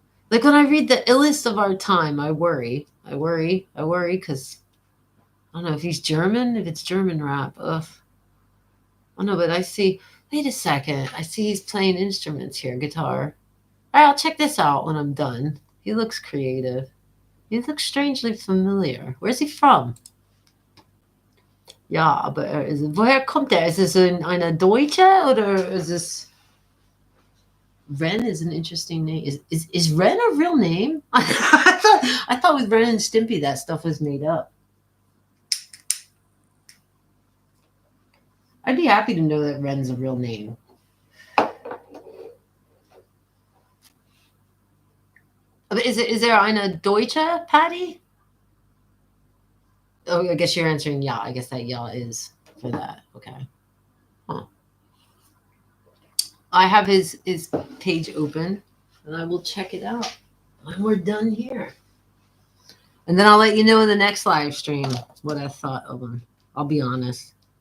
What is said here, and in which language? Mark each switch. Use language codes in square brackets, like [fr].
[en] Like when I read the illest of our time, I worry because I don't know if he's German, if it's German rap. Ugh. Oh no, but I see, wait a second. I see he's playing instruments here, guitar. All right, I'll check this out when I'm done. He looks creative. He looks strangely familiar. Where's he from? [de] Ja, aber woher kommt er? [en] Is this [de] eine Deutsche oder [en] is this... Ren is an interesting name. Is Ren a real name? I thought with Ren and Stimpy that stuff was made up. I'd be happy to know that Ren's a real name. Is there [de] eine Deutsche, [en] Patty? Oh, I guess you're answering yeah. I guess that yeah is for that. Okay. Huh. I have his page open, and I will check it out when we're done here. And then I'll let you know in the next live stream what I thought of him. I'll be honest.